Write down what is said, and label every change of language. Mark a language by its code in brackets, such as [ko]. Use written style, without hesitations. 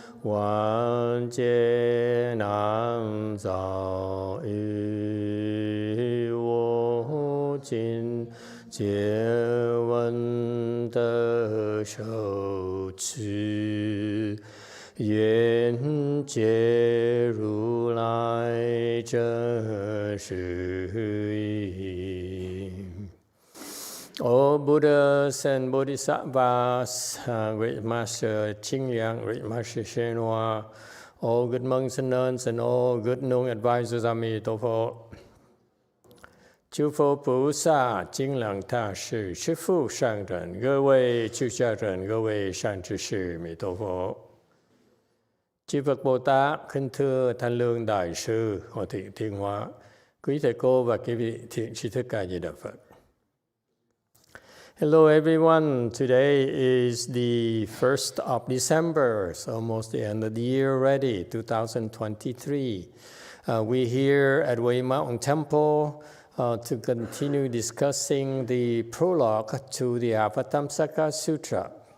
[en] wan jie nan zao yu wo jin jie wen de shou qi Yuan Jie Ru Lai Zhen Shi Yi. All Buddhas and Bodhisattvas, Great Master Qingyang, Great Master Shenhua, all good monks and nuns, and all good known advisors, Amitabha. [zh] 诸佛菩萨、金刚大士、师父上人、各位出家人、各位善知识，弥陀佛。 [vi] Chư Phật Bồ Tát, kính thưa Thanh Lương Đại Sư, Hòa Thượng Thiên Hóa, quý thầy cô và quý vị thiện tri thức A Di Đà Phật. [en] Hello everyone, today is the 1st of December, it's almost the end of the year already, 2023. We're here at Wei Mountain Temple to continue discussing the prologue to the Avatamsaka Sutra.